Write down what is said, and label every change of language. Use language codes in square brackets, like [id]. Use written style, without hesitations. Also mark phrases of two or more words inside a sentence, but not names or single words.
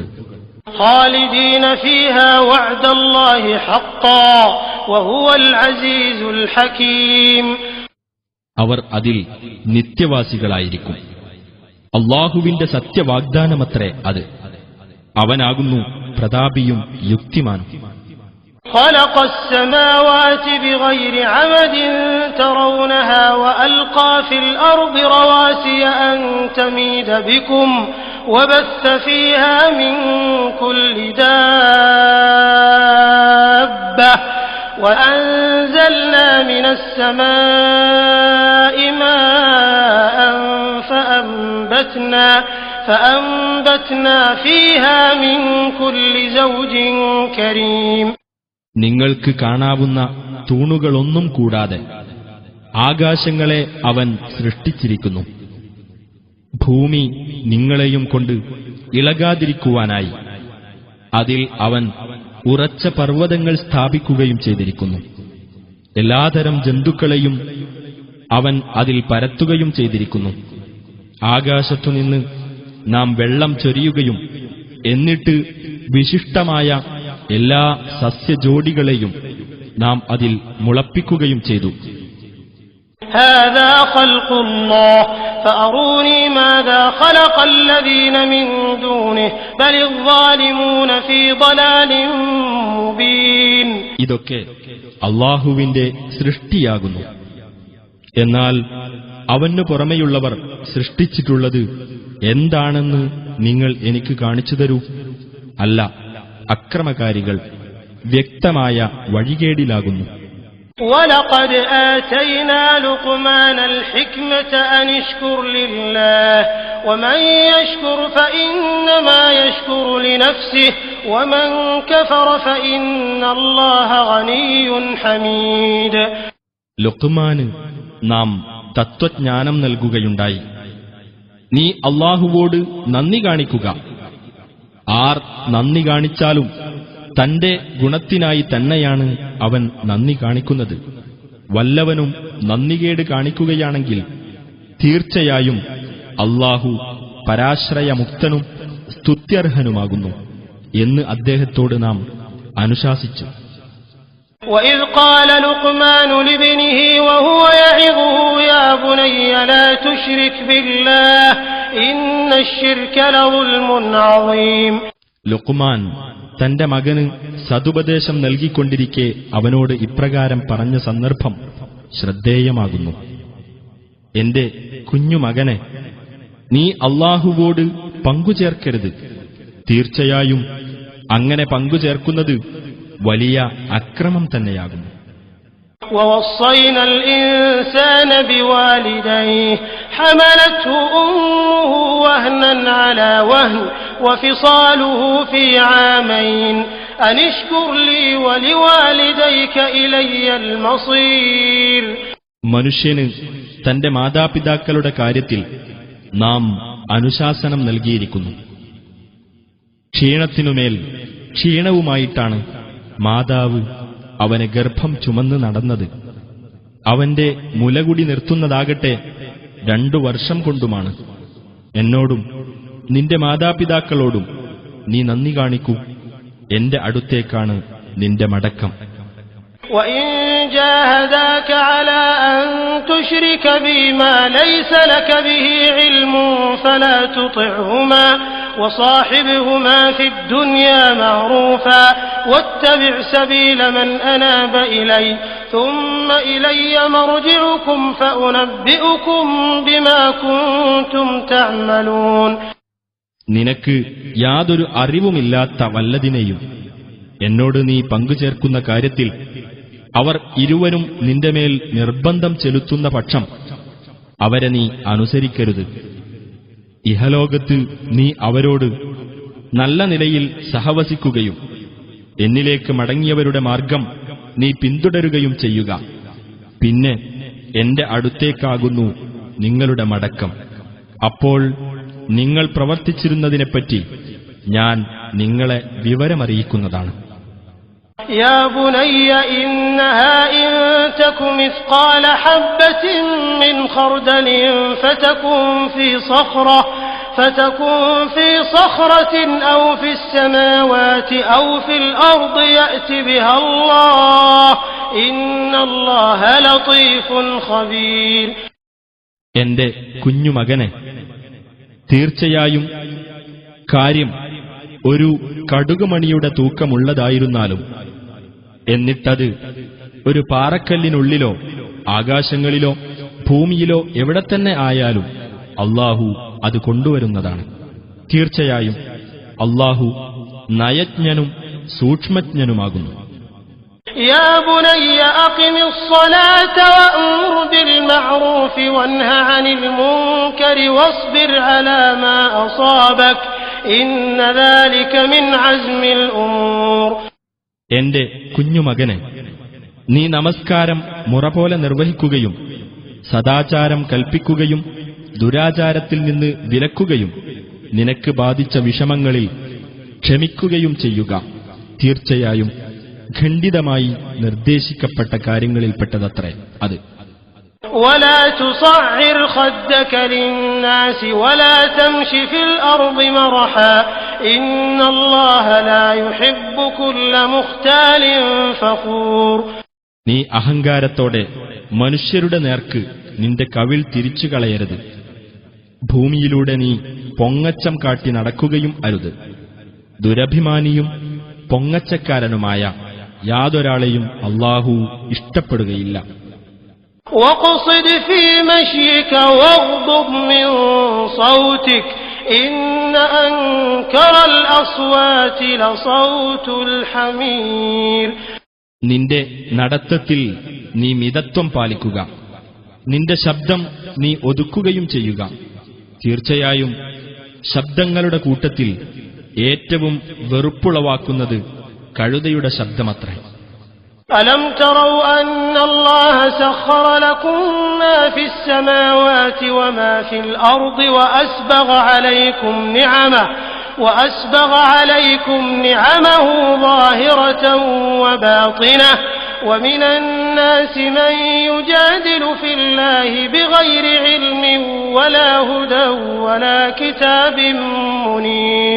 [ar] خالدين فيها وعد الله حقا وهو العزيز الحكيم. [ml] അവർ അതിൽ നിത്യവാസികളായിരിക്കും. അല്ലാഹുവിന്റെ സത്യവാഗ്ദാനമത്രേ അത്. അവനാകുന്നു പ്രതാപിയും യുക്തിമാനും. [ar] خلق السماوات بغير عمد ترونها وألقى في الأرض رواسي أن تميد بكم وبث فيها من كل دابة وأنزلنا من السماء ماء فأنبتنا فيها من كل زوج كريم. [ml] നിങ്ങൾക്ക് കാണാവുന്ന തൂണുകളൊന്നും കൂടാതെ ആകാശങ്ങളെ അവൻ സൃഷ്ടിച്ചിരിക്കുന്നു. ഭൂമി നിങ്ങളെയും കൊണ്ട് ഇളകാതിരിക്കുവാനായി അതിൽ അവൻ ഉറച്ച പർവ്വതങ്ങൾ സ്ഥാപിക്കുകയും ചെയ്തിരിക്കുന്നു. എല്ലാതരം ജന്തുക്കളെയും അവൻ അതിൽ പരത്തുകയും ചെയ്തിരിക്കുന്നു. ആകാശത്തുനിന്ന് നാം വെള്ളം ചൊരിയുകയും എന്നിട്ട് വിശിഷ്ടമായ എല്ലാ സസ്യജോഡികളെയും നാം അതിൽ മുളപ്പിക്കുകയും ചെയ്തു. [ar] هذا خلق الله فأروني ماذا خلق الذين من دونه بل الظالمون في ضلال مبين. [ml] ഇതൊക്കെ അല്ലാഹുവിന്റെ സൃഷ്ടിയാകുന്നു. എന്നാൽ അവനു പുറമെയുള്ളവർ സൃഷ്ടിച്ചിട്ടുള്ളത് എന്താണെന്ന് നിങ്ങൾ എനിക്ക് കാണിച്ചു തരൂ. അല്ല, അക്രമകാരികൾ വ്യക്തമായ വഴികേടിലാകുന്നു. [ar] وَلَقَدْ آتَيْنَا لُقْمَانَ الْحِكْمَةَ أَنِ اشْكُرْ لِلَّهِ وَمَنْ يَشْكُرْ فَإِنَّمَا يَشْكُرُ لِنَفْسِهِ وَمَنْ كَفَرَ فَإِنَّ اللَّهَ غَنِيٌّ حَمِيدٌ. [ml] ലുഖ്മാന് നാം തത്വജ്ഞാനം നൽകുകയുണ്ടായി. നീ അല്ലാഹുവോട് നന്ദി കാണിക്കുക. ആർ നന്ദി കാണിച്ചാലും തന്റെ ഗുണത്തിനായി തന്നെയാണ് അവൻ നന്ദി കാണിക്കുന്നത്. വല്ലവനും നന്ദികേട് കാണിക്കുകയാണെങ്കിൽ തീർച്ചയായും അല്ലാഹു പരാശ്രയമുക്തനും സ്തുത്യർഹനുമാകുന്നു എന്ന് അദ്ദേഹത്തോട് നാം അനുശാസിച്ചു. [ar] وَإِذْ قَالَ لُقْمَانُ لِابْنِهِ وَهُوَ يَعِظُهُ يَا بُنَيَّ لَا تُشْرِكْ بِاللَّهِ إِنَّ الشِّرْكَ لَظُلْمٌ عَظِيمٌ. [ml] ലുഖ്മാൻ തന്റെ മകന് സതുപദേശം നൽകിക്കൊണ്ടിരിക്കെ അവനോട് ഇപ്രകാരം പറഞ്ഞ സന്ദർഭം ശ്രദ്ധേയമാകുന്നു. എന്റെ കുഞ്ഞുമകനെ, നീ അല്ലാഹുവോട് പങ്കുചേർക്കരുത്. തീർച്ചയായും അങ്ങനെ പങ്കുചേർക്കുന്നത് വലിയ അക്രമം തന്നെയാകുന്നു. [ar] وَوَصَّيْنَا الْإِنسَانَ بِوَالِدَيْهِ حَمَلَتْهُ أُمُّهُ وَهْنًا عَلَى وَهْنٍ وَفِصَالُهُ فِي عَامَيْنِ أَنِ اشْكُرْ لِي وَلِوَالِدَيْكَ إِلَيَّ الْمَصِيرُ. [ml] മനുഷ്യന് തന്റെ മാതാപിതാക്കളുടെ കാര്യത്തിൽ നാം അനുശാസനം നൽകിയിരിക്കുന്നു. ക്ഷീണത്തിനുമേൽ ക്ഷീണവുമായിട്ടാണ് മാതാവ് അവനെ ഗർഭം ചുമന്ന് നടന്നത്. അവന്റെ മുലകുടി നിർത്തുന്നതാകട്ടെ 2 വർഷം കൊണ്ടുമാണ്. എന്നോടും നിന്റെ മാതാപിതാക്കളോടും നീ നന്ദി കാണിക്കൂ. എന്റെ അടുത്തേക്കാണ് നിന്റെ മടക്കം. [ar] وَإِن جَاهَدَاكَ عَلَىٰ أَن تُشْرِكَ بِي مَا لَيْسَ لَكَ بِهِ عِلْمٌ فَلَا تُطِعْهُمَا وَصَاحِبْهُمَا فِي الدُّنْيَا مَعْرُوفًا وَاتَّبِعْ سَبِيلَ مَنْ أَنَابَ إِلَيَّ ثُمَّ إِلَيَّ مَرْجِعُكُمْ فَأُنَبِّئُكُم بِمَا كُنتُمْ تَعْمَلُونَ. [ml] നിനക്ക് യാതൊരു അറിവുമില്ലാത്ത വല്ലതിനെയും എന്നോട് നീ പങ്കുചേർക്കുന്ന കാര്യത്തിൽ അവർ ഇരുവരും നിന്റെ മേൽ നിർബന്ധം ചെലുത്തുന്ന പക്ഷം അവരെ നീ അനുസരിക്കരുത്. ഇഹലോകത്ത് നീ അവരോട് നല്ല നിലയിൽ സഹവസിക്കുകയും എന്നിലേക്ക് മടങ്ങിയവരുടെ മാർഗം നീ പിന്തുടരുകയും ചെയ്യുക. പിന്നെ എന്റെ അടുത്തേക്കാകുന്നു നിങ്ങളുടെ മടക്കം. അപ്പോൾ നിങ്ങൾ പ്രവർത്തിച്ചിരുന്നതിനെപ്പറ്റി ഞാൻ നിങ്ങളെ വിവരമറിയിക്കുന്നതാണ്. [ar] يا بني إنها إن تك مثقال حبة من خردل فتكن في صخرة أو في السماوات أو في الأرض يأت بها الله إن الله لطيف خبير. [ml] എന്റെ കുഞ്ഞുമകനെ, തീർച്ചയായും കാര്യം ഒരു കടുകുമണിയുടെ തൂക്കമുള്ളതായിരുന്നാലും എന്നിട്ടത് ഒരു പാറക്കല്ലിനുള്ളിലോ ആകാശങ്ങളിലോ ഭൂമിയിലോ എവിടെ തന്നെ ആയാലും അല്ലാഹു അത് കൊണ്ടുവരുന്നതാണ്. തീർച്ചയായും അല്ലാഹു നയജ്ഞനും സൂക്ഷ്മജ്ഞനുമാകുന്നു. [ar] يا بني أقم الصلاة وأمر بالمعروف وانه عن المنكر واصبر على ما أصابك إن ذلك من عزم الأمور. [ml] എന്റെ കുഞ്ഞുമകനെ, നീ നമസ്കാരം മുറ പോലെ നിർവഹിക്കുകയും സദാചാരം കൽപ്പിക്കുകയും ദുരാചാരത്തിൽ നിന്ന് വിലക്കുകയും നിനക്ക് ബാധിച്ച വിഷമങ്ങളിൽ ക്ഷമിക്കുകയും ചെയ്യുക. തീർച്ചയായും ഖണ്ഡിതമായി നിർദ്ദേശിക്കപ്പെട്ട കാര്യങ്ങളിൽപ്പെട്ടതത്രേ അത്. [ar] ولا تصعر خدك للناس ولا تمش في الأرض مرحا إن الله لا يحب كل مختال فخور. [ml] നീ അഹങ്കാരത്തോടെ മനുഷ്യരുടെ നേർക്ക് നിന്റെ കവിൾ തിരിച്ചു കളയരുത്. ഭൂമിയിലൂടെ നീ പൊങ്ങച്ചം കാട്ടി നടക്കുകയും അരുത്. ദുരഭിമാനിയും പൊങ്ങച്ചക്കാരനുമായ യാതൊരാളെയും അല്ലാഹു ഇഷ്ടപ്പെടുകയില്ല. [ar] واقصد في مشيك واغضض من صوتك إن أنكر الأصوات لصوت الحمير. [ml] നിന്റെ നടത്തത്തിൽ നീ മിതത്വം പാലിക്കുക, നിന്റെ ശബ്ദം നീ ഒതുക്കുകയും ചെയ്യുക. തീർച്ചയായും ശബ്ദങ്ങളുടെ കൂട്ടത്തിൽ ഏറ്റവും വെറുപ്പുളവാക്കുന്നത് കഴുതയുടെ ശബ്ദമത്രേ. [ar] ألم تروا أن الله سخر لكم ما في السماوات وما في الأرض وأسبغ عليكم نعمه ظاهرة وباطنة ومن الناس من يجادل في الله بغير علم ولا هدى ولا كتاب منير.